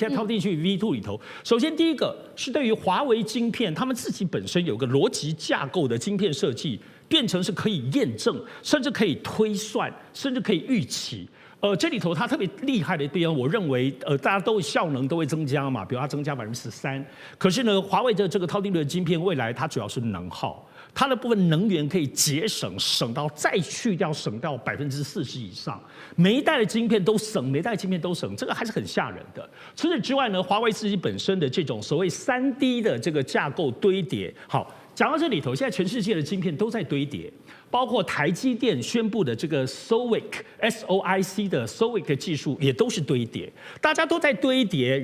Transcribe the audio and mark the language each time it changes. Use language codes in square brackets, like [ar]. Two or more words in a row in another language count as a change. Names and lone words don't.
[zh] 現在韜定律 V2 裡頭，首先第一個是對於華為晶片，他們自己本身有個邏輯架構的晶片設計，變成是可以驗證，甚至可以推算，甚至可以預期。這裡頭它特別厲害的地方，我認為大家都效能都會增加嘛，比如它增加13%。可是呢，華為的這個韜定律的晶片，未來它主要是能耗，它的部分能源可以節省，省到再去掉，省到40%以上。每一代的晶片都省，每一代的晶片都省，這個還是很嚇人的。除此之外呢，華為自己本身的這種所謂3D 的這個架構堆疊，好。講到這裡頭，現在全世界的晶片都在堆疊，包括台積電宣布的這個 SOIC 的 SOIC 技術也都是堆疊，大家都在堆疊。